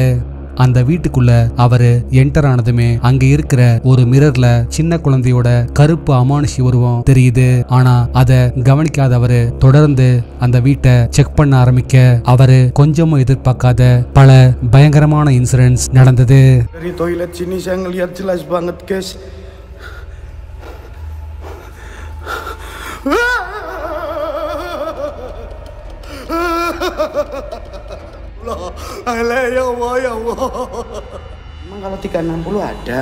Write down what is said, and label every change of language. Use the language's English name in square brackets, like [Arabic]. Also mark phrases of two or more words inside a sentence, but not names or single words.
[Tamil] அந்த வீட்டுக்குள்ள அவரு என்டர் ஆனதுமே அங்க இருக்கிற ஒரு மிரர்ல சின்ன குழந்தையோட கருப்பு அமானுஷி உருவம் தெரியுது. ஆனா அத கவனிக்காத அவரு தொடர்ந்து அந்த வீட்டை செக் பண்ண ஆரம்பிக்க அவரு கொஞ்சமும் எதிர்பார்க்காத பல பயங்கரமான இன்சிடென்ட்ஸ் நடந்தது. [Indonesian] Dari toilet sini saya ngelihat jelas banget, guys. [Arabic] Allah, ya Allah, ya Allah. [Indonesian] Emang kalau 360 ada?